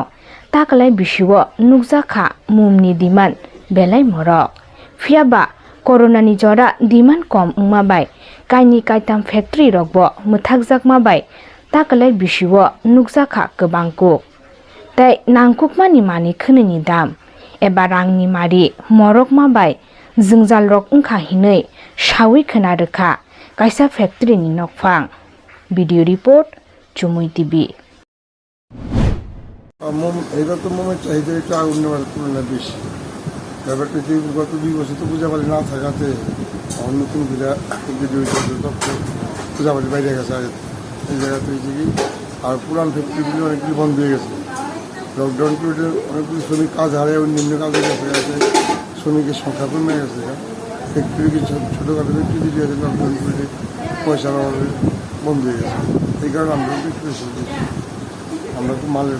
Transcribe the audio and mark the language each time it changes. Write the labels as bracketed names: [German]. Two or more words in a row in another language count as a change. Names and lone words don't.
[Kok Borok] ताकलाय बिसिओ नुकजाखा मुमनि दिमान बेलाय मरक फियाबा कोरोनानि जरा दिमान कम उंमाबाय काइनि काइताम फैक्ट्री रगबो मुथाकजाक माबाय ताकलाय बिसिओ नुकजाखा गोबांकु तै नांकुकमानि मानि खोनोनि दाम एबा रांनि मारि मरक माबाय जोंजाल रक उंखाहिनै सावै खोनारोखा काइसा फैक्ट्रीनि नकफां [English] video report [Kok Borok] चुमुई टीवी [Bangla] এটা তো মোমের চাহিদা একটু আগুন নেওয়ার তুলনায় বেশি ব্যাপারটা যে গত 2 বছর তো পূজাবাড়ি না থাকাতে নতুন পূজাবাড়ি বাইরে গেছে এই জায়গাতে হয়েছে কি আর পুরান ফ্যাক্টরিগুলি অনেকগুলি বন্ধ হয়ে গেছে [English] lockdown period [Bangla] অনেকগুলি শ্রমিক কাজ হারিয়ে অন্যান্য কাজে গেছে শ্রমিকের সংখ্যা কমে গেছে ফ্যাক্টরি কিছু ছোটোখাটো ফ্যাক্টরি দিয়ে আছে [English] lockdown period [Bangla] পয়সার অভাবে বন্ধ হয়ে গেছে এই কারণে আমরা একটু আমরা তো মালের